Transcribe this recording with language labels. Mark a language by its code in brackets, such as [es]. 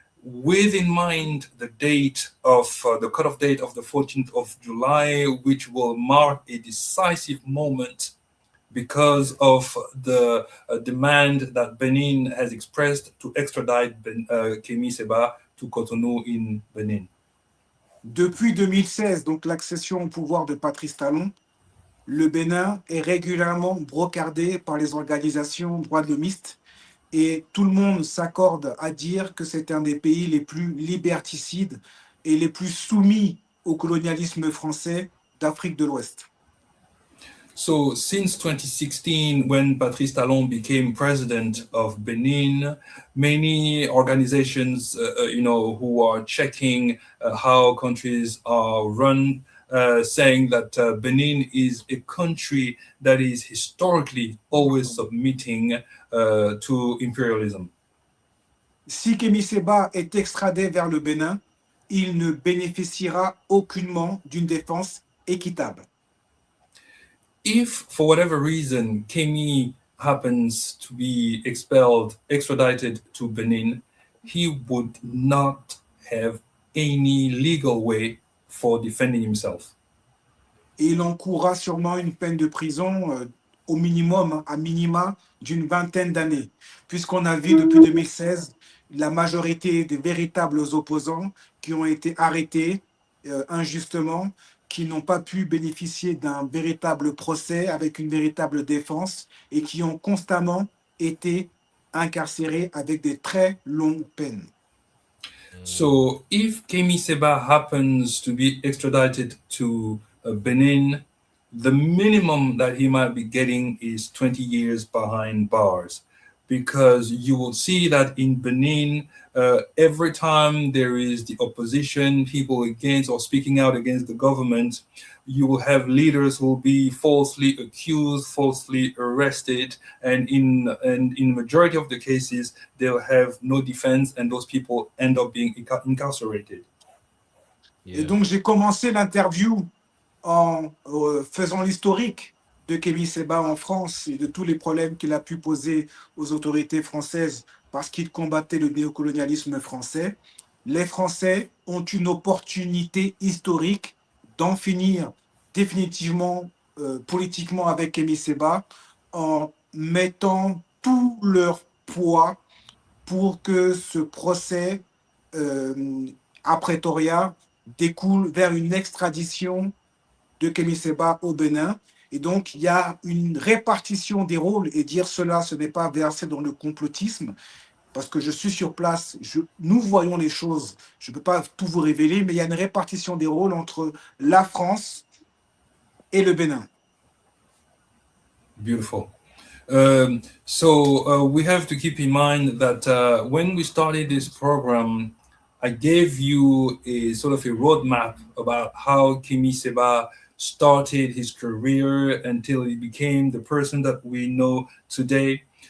[en] With in mind the date of the cutoff date of the 14th of July, which will mark a decisive moment because of the demand that Benin has expressed to extradite Kemi Seba to Cotonou in Benin. [fr] Depuis 2016, donc l'accession au pouvoir de Patrice Talon, le Bénin est régulièrement brocardé par les organisations droits de l'homiste et tout le monde s'accorde à dire que c'est un des pays les plus liberticides et les plus soumis au colonialisme français d'Afrique de l'Ouest. [en] So since 2016, when Patrice Talon became president of Benin, many organizations, who are checking how countries are run, saying that Benin is a country that is historically always submitting to imperialism. [fr] Si Kemi Seba est extradé vers le Bénin, il ne bénéficiera aucunement d'une défense équitable. [en] If, for whatever reason, Kemi happens to be extradited to Benin, he would not have any legal way for defending himself. [fr] Et il encourra sûrement une peine de prison au minimum, à minima, d'une 20aine d'années, puisqu'on a vu depuis 2016 la majorité des véritables opposants qui ont été arrêtés injustement, qui n'ont pas pu bénéficier d'un véritable procès avec une véritable défense et qui ont constamment été incarcérés avec des très longues peines. [en] So if Kemi Seba happens to be extradited to Benin, the minimum that he might be getting is 20 years behind bars. Because you will see that in Benin, every time there is the opposition, people against or speaking out against the government, you will have leaders who will be falsely accused, falsely arrested, and in majority of the cases, they'll have no defense, and those people end up being incarcerated. Yeah. [fr] Et donc j'ai commencé l'interview en faisant l'historique de Kemi Seba en France et de tous les problèmes qu'il a pu poser aux autorités françaises parce qu'il combattait le néocolonialisme français. les Français ont une opportunité historique d'en finir définitivement politiquement avec Kemi Seba en mettant tout leur poids pour que ce procès à Pretoria découle vers une extradition de Kemi Seba au Bénin. Et donc, il y a une répartition des rôles, et dire cela, ce n'est pas verser dans le complotisme, parce que je suis sur place, nous voyons les choses, je ne peux pas tout vous révéler, mais il y a une répartition des rôles entre la France et le Bénin. [en] Beautiful. So we have to keep in mind that when we started this program, I gave you a sort of a roadmap about how Kemi Seba started his career until he became the person that we know today.